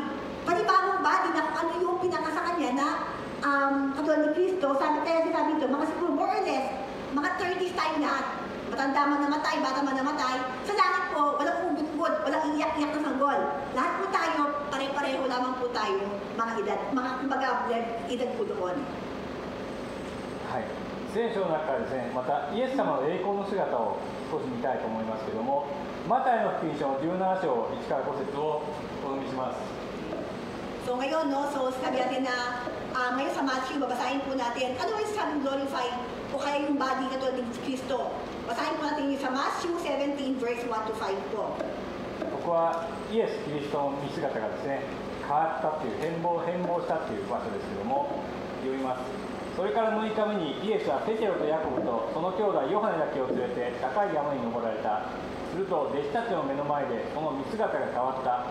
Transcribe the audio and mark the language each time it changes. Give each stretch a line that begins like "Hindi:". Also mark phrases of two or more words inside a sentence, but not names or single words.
Filipino: Panibagong body na kung ano yung pinaka sa kanya na katulad ni Cristo, kaya sinabi ito, mga siguro
English: more or less,
Filipino: mga 30s tayo lahat. Matanda man namatay, bata man namatay. Sa langit po, walang ugod-ugod, walang iyak-iyak na sanggol. Lahat po tayo, pare-pareho lamang po tayo, mga edad, mga kumbaga edad po doon.
Japanese: はい、聖書の中からですね、またイエス様の栄光の姿を少し見たいと思いますけれども、マタイの福音書の17章1から5節をお読みします。
Filipino: So ngayon, no, so sabi natin na ngayon sa Matthew, babasahin po natin, ano yung sabing glorify o kaya yung body katulad ni Cristo. Basahin po natin yung sa Matthew 17 verse 1 to 5po.
Japanese: ここはイエス・キリストの見姿がですね、変わったという変貌したという場所ですけれども、読みます。それから6日目にイエスはペテロとヤコブとその兄弟ヨハネだけを連れて高い山に登られた。すると弟子たちの目の前でその見姿が変わった。